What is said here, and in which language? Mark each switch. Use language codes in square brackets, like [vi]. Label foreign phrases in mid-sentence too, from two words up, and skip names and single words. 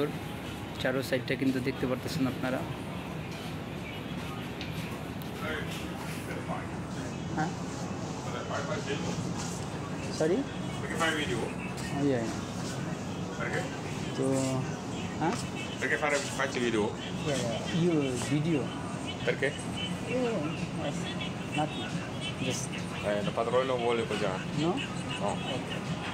[bn] চারো সাইডটা কিন্তু দেখতে পারতেছেন আপনারা। হ্যাঁ, সরি, তো হ্যাঁ, [it] Perché faccio video? [en] you video [it] Perché? [en] nothing, just [it] Il padrone non vuole così. নো। No.